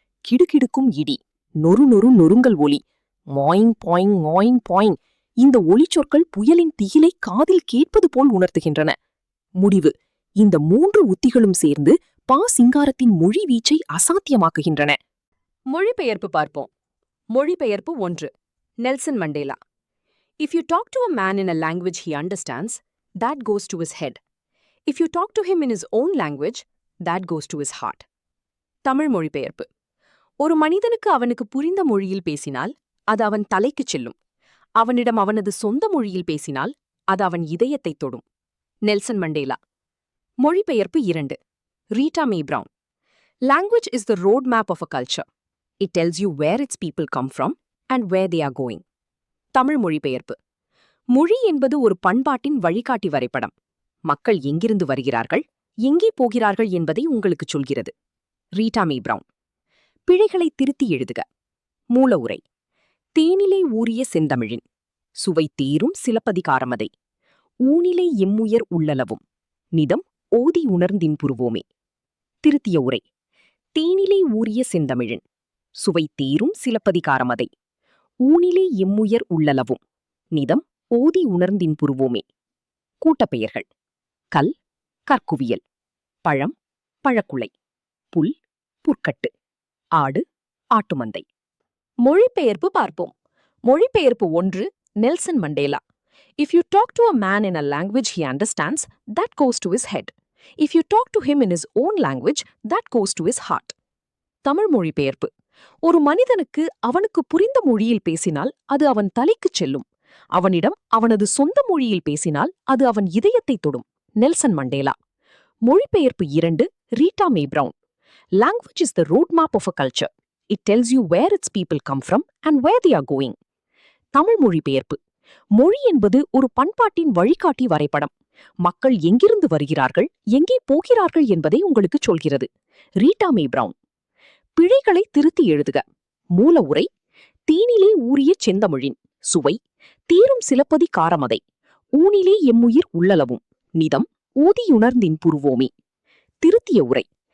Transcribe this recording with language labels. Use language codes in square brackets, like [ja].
[ta] கிடுகிடுக்கும் இடி, நொறு நொறு நொறுங்கல் ஒலி, மாயிங் buying மாயிங் buying. இந்த ஒலிச்சொற்கள் புயலின் திகிலை காதில் கேட்பது போல் உணர்த்துகின்றன. முடிவு. இந்த 3 உத்திகளும் சேர்ந்து பா சிங்காரத்தின் மொழி வீச்சை அசாத்தியமாக்குகின்றன. மொழிபெயர்ப்பு பார்ப்போம். மொழிபெயர்ப்பு 1. Nelson Mandela. [en] If you talk to a man in a language he understands, that goes to his head. If you talk to him in his own language, that goes to his heart. [ta] Tamil மொழிபெயர்ப்பு. ஒரு மனிதனுக்கு அவனுக்கு புரிந்த மொழியில் பேசினால் அது அவன் தலைக்குச் செல்லும். அவனிடம் அவனது சொந்த மொழியில் பேசினால் அது அவன் இதயத்தைத் தொடும். Nelson Mandela. மொழிபெயர்ப்பு 2. Rita May brown. [en] Language is the road map of a culture. It tells you where its people come from and where they are going. [ta] Tamil மொழிபெயர்ப்பு. மொழி என்பது ஒரு பண்பாட்டின் வழிகாட்டி வரைபடம். மக்கள் எங்கிருந்து வருகிறார்கள், எங்கே போகிறார்கள் என்பதை உங்களுக்குச் சொல்கிறது. ரீட்டா மே பிரவுன். பிழைகளை திருத்தி எழுதுக. மூல உரை. தேனிலை ஊறிய செந்தமிழின் சுவை தீரும் சிலப்பதிகாரமதை ஊனிலை எம்முயர் உள்ளளவும் நிதம் ஓதி உணர்ந்தின்புருவோமே. திருத்திய உரை. தேனிலை ஊறிய செந்தமிழின் சுவை தீரும் சிலப்பதிகாரமதை ஊனிலே எம்முயர் உள்ளளவும் நிதம் ஓதி உணர்ந்தின்புருவோமே. கூட்டப்பெயர்கள். கல், கற்குவியல். பழம், பழக்குலை. புல், புற்கட்டு. ஆடு, ஆட்டுமந்தை. மொழிபெயர்ப்பு பார்ப்போம். மொழிபெயர்ப்பு 1. Nelson Mandela. [en] If you talk to a man in a language he understands, that goes to his head. If you talk to him in his own language, that goes to his heart. [ta] Tamil மொழிபெயர்ப்பு. ஒரு மனிதனுக்கு அவனுக்கு புரிந்த மொழியில் பேசினால் அது அவன் தலைக்குச் செல்லும். அவனிடம் அவனது சொந்த மொழியில் பேசினால் அது அவன் இதயத்தைத் தொடும். Nelson Mandela. மொழிபெயர்ப்பு 2. Rita May brown. [en] Language is the road map of a culture. It tells you where its people come from and where they are going. [ta] Tamil மொழிபெயர்ப்பு. மொழி என்பது ஒரு பண்பாட்டின் வழிகாட்டி வரைபடம். மக்கள் எங்கிருந்து வருகிறார்கள், எங்கே போகிறார்கள் என்பதை உங்களுக்குச் சொல்கிறது. ரீட்டா மே பிரவுன். பிழைகளை திருத்தி எழுதுக. மூல உரை. தீனிலே ஊறிய செந்தமிழின் சுவை தீரும் சிலப்பதி காரமதை ஊனிலே எம்முயிர் உள்ளளவும் நிதம் ஓதியுணர்ந்தின் புருவோமே. திருத்திய உரை.